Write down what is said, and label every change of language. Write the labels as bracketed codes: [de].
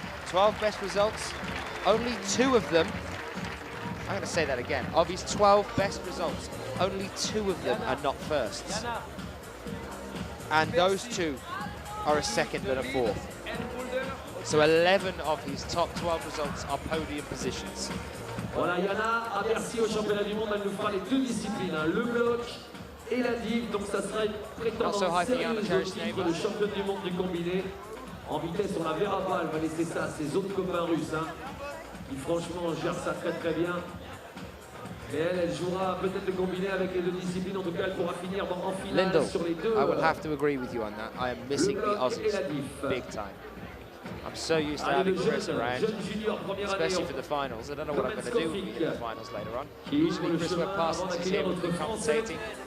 [en] 12 best results, only 2 of them, I'm going to say that again, of his 12 best results, only 2 of them are not firsts. And those 2 are a second and a fourth. So 11 of his top 12 results are podium positions. [fr] Voilà, Yana, à Bercy au championnat du monde, elle nous fera les deux disciplines, hein, le bloc et la div. Donc ça sera une prétendante sérieuse au titre de championne du monde du combiné. En vitesse, on la verra pas, elle va laisser ça à ses autres copains russes, hein, qui franchement gèrent ça très très bien. Et elle jouera peut-être le combiné avec les deux disciplines. En tout cas, elle pourra finir en finale Lindo, sur les deux. [en] I will have to agree with you on that. I am missing the Aussies big time. I'm so used to having Chris around, especially for the finals. I don't know what I'm going to do in the finals later on. Usually Chris Webb-Parsons is here with me commentating.